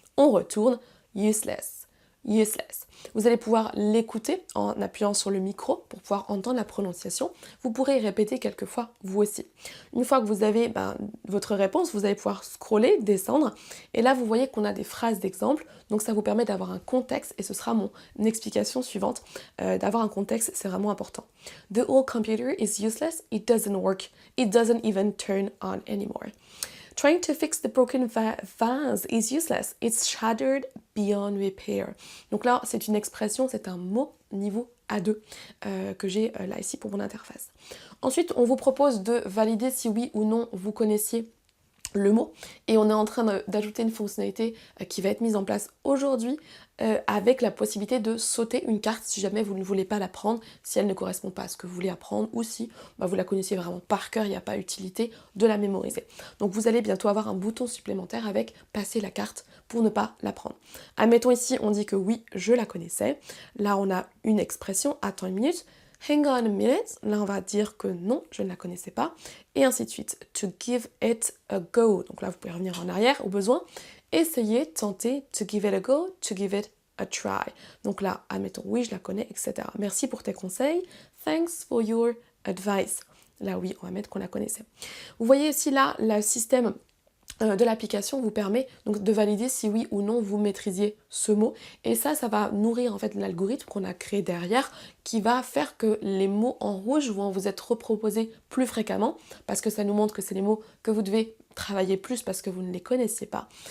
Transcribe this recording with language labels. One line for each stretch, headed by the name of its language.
French: On retourne useless. Useless. Vous allez pouvoir l'écouter en appuyant sur le micro pour pouvoir entendre la prononciation. Vous pourrez répéter quelques fois vous aussi. Une fois que vous avez votre réponse, vous allez pouvoir scroller, descendre et là vous voyez qu'on a des phrases d'exemple, donc ça vous permet d'avoir un contexte et ce sera mon explication suivante. D'avoir un contexte, c'est vraiment important.
English: The old computer is useless, it doesn't work, it doesn't even turn on anymore. Trying to fix the broken vase is useless. It's shattered beyond repair.
French: Donc là, c'est une expression, c'est un mot niveau A2 que j'ai là ici pour mon interface. Ensuite, on vous propose de valider si oui ou non vous connaissiez le mot, et on est en train d'ajouter une fonctionnalité qui va être mise en place aujourd'hui avec la possibilité de sauter une carte si jamais vous ne voulez pas la prendre, si elle ne correspond pas à ce que vous voulez apprendre, ou si vous la connaissiez vraiment par cœur, il n'y a pas utilité de la mémoriser. Donc vous allez bientôt avoir un bouton supplémentaire avec passer la carte pour ne pas la prendre. Admettons ici, on dit que oui, je la connaissais. Là, on a une expression, attends une minute.
English: Hang on a minute,
French: là on va dire que non, je ne la connaissais pas, et ainsi de suite.
English: To give it a go,
French: donc là vous pouvez revenir en arrière au besoin. Essayez, tentez,
English: to give it a go, to give it a try.
French: Donc là, admettons, oui, je la connais, etc. Merci pour tes conseils,
English: thanks for your advice.
French: Là oui, on va mettre qu'on la connaissait. Vous voyez ici là, le système de l'application vous permet donc de valider si oui ou non vous maîtrisiez ce mot, et ça va nourrir en fait l'algorithme qu'on a créé derrière, qui va faire que les mots en rouge vont vous être reproposés plus fréquemment, parce que ça nous montre que c'est les mots que vous devez travailler plus parce que vous ne les connaissiez pas.